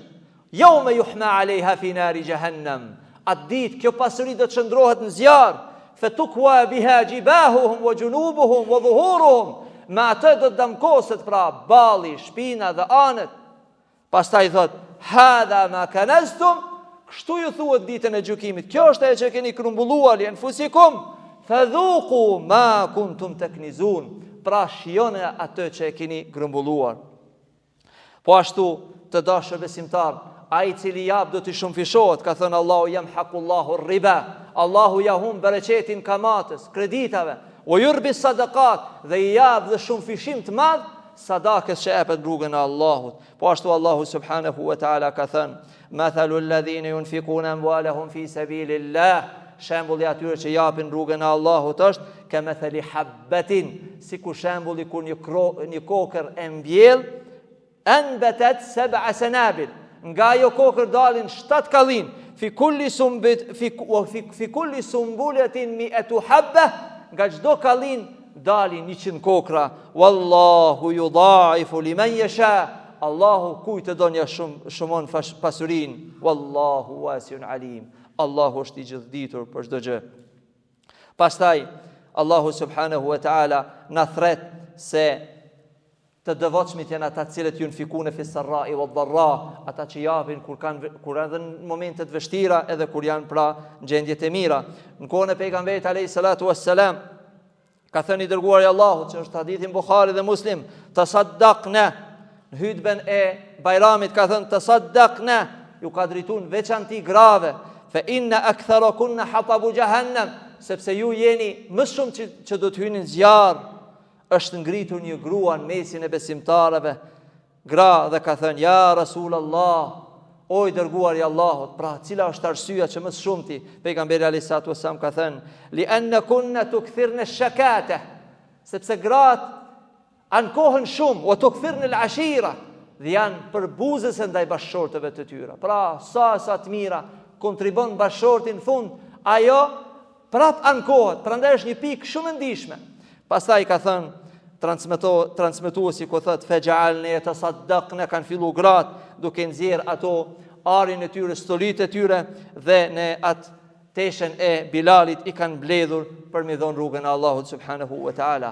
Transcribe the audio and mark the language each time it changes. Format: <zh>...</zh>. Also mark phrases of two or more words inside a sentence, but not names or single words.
<ar>يوم يحمى عليها في نار جهنم.</ar> <sq>Atë ditë kjo pasuri do të çndrohet në zjarr,</sq> <ar>فتكوى بها جباههم وجنوبهم وظهورهم.</ar> <sq>Me atë do të damkoset pra balli, shpina dhe anët. Pastaj thot,</sq> <ar>هذا ما كنزتم,</ar> <sq>kështu ju thuhet ditën e gjykimit. Kjo është ajo që keni krumbulluar</sq> <ar>لأنفسكم فذوقوا ما كنتم تكنزون.</ar> <sq>Pra shijoni atë që e keni grumbulluar. Po ashtu të dashur besimtar, ai i cili jap do të shumëfishohet, ka thënë Allahu</sq> <ar>يمحق الله الربا.</ar> <sq>Allahu ja humb bereqetin kamatës, kreditave, o</sq> <ar>يربي الصدقات,</ar> <sq>dhe i jap dhe shumëfishim të madh sadakës që jepet rrugën e Allahut. Po ashtu Allahu</sq> <ar>سبحانه وتعالى</ar> <sq>ka thënë,</sq> <ar>مثل الذين ينفقون أموالهم في سبيل الله,</ar> <sq>shembulli atyre që japin rrugën e Allahut është</sq> <ar>كمثل حبة,</ar> <sq>sikur shembulli kur një kokër e mbjell,</sq> <ar>أنبتت 7 سنابل,</ar> <sq>nga ajo kokër dalin 7 kallin,</sq> <ar>في كل سنبلة مائة حبة,</ar> <sq>nga çdo kallin dalin 100 kokra.</sq> <ar>والله يضاعف لمن يشاء,</ar> <sq>Allahu kujt e don ja shumon pasurinë.</sq> <ar>والله واسع عليم,</ar> <sq>Allahu është i gjithditur për çdo gjë. Pastaj Allahu</sq> <ar>سبحانه وتعالى</ar> <sq>na thret se të devotshmit janë ata cilët</sq> <ar>ينفقون في السراء والضراء,</ar> <sq>ata që japin kur edhe në momente të vështira, edhe kur janë pra në gjendjet e mira. Në kohën e pejgamberit</sq> <ar>عليه الصلاة والسلام,</ar> <sq>ka thënë i dërguari i Allahut, që është hadithin Buhari dhe Muslim, tasaddaqna, në hutben e Bajramit ka thënë tasaddaqna, ju ka drejtuar veçanti grave,</sq> <ar>فإن أكثركن حطب جهنم,</ar> <sq>sepse ju jeni më shumë që do të hyni në zjarr. Është ngritur një grua në mesin e besimtarëve, gra, dhe ka thënë,</sq> <ar>يا رسول الله,</ar> <sq>o i dërguari i Allahut, pra cila është arsyeja që më shumti? Pejgamberi</sq> <ar>عليه الصلاة والسلام</ar> <sq>ka thënë,</sq> <ar>لأنكن تكثرن الشكاة,</ar> <sq>sepse gratë ankohen shumë, o</sq> <ar>تكثرن العشير,</ar> <sq>dhe janë përbuzëse ndaj bashkëshortëve të tyre. Pra sa të mira kontribon bashkëshorti, në fund ajo prap ankohet, prandaj është një pikë shumë e ndihshme. Pastaj ka thënë transmetuesi ku thot</sq> <ar>فجعلن يتصدقن,</ar> <sq>kanë fillu gratë duke nxjerr ato arin e tyre, stolitë e tyre, dhe në atë teshen e Bilalit i kanë mbledhur për mi dhon rrugën e Allahut</sq> <ar>سبحانه وتعالى.</ar>